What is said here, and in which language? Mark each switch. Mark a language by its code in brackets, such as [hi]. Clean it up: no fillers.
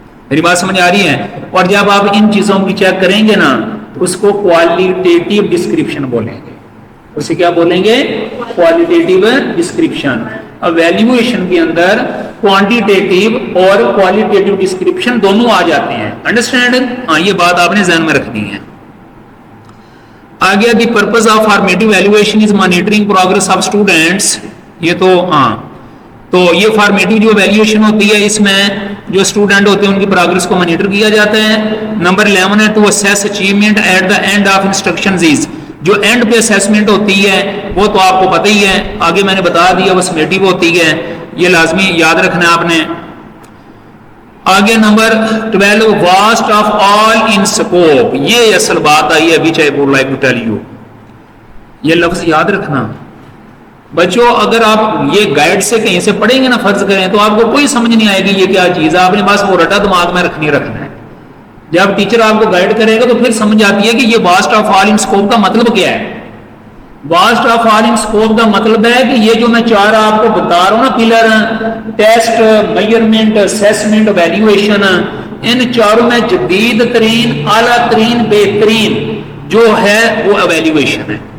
[ur] میری بات سمجھ آ رہی ہے؟ اور جب آپ ان چیزوں کی چیک کریں گے نا تو اس کو کوالٹیٹیو ڈسکرپشن بولیں گے. اسے کیا بولیں گے؟ Qualitative description. ایویلیویشن کے اندر کوانٹیٹیو اور کوالٹیٹیو ڈسکرپشن دونوں آ جاتے ہیں. انڈرسٹینڈ؟ ہاں یہ بات آپ نے ذہن میں رکھنی ہے. آگے [en] The purpose of formative evaluation is monitoring progress of students. [ur] یہ تو ہاں تو یہ فارمیٹیو جو ایویلیویشن ہوتی ہے اس میں جو اسٹوڈنٹ ہوتے ہیں ان کی پروگرس کو مانیٹر کیا جاتا ہے. نمبر 11 ہے [en] To assess achievement at the end of instructions is. [ur] جو اینڈ پہ اسیسمنٹ ہوتی ہے وہ تو آپ کو پتہ ہی ہے، آگے میں نے بتا دیا وہ سمیٹیو ہوتی ہے، یہ لازمی یاد رکھنا ہے آپ نے. آگے number 12 [en] Waste of all in scope. [ur] یہ اصل بات آئی ہے [en] which I would like to tell you. [ur] یہ لفظ یاد رکھنا بچوں. اگر آپ یہ گائیڈ سے کہیں سے پڑھیں گے نا فرض کریں تو آپ کو کوئی سمجھ نہیں آئے گی یہ کیا چیز ہے. آپ نے بس وہ رٹا دماغ میں رکھنا ہے. جب ٹیچر آپ کو گائیڈ کرے گا تو پھر سمجھ آتی ہے کہ یہ vast of all in scope کا مطلب کیا ہے. Vast of all in scope کا مطلب ہے کہ یہ جو میں چار آپ کو بتا رہا ہوں نا pillar, test, measurement, assessment, evaluation, ان چاروں میں جدید ترین، اعلیٰ ترین، بہترین جو ہے وہ ایویلیویشن ہے.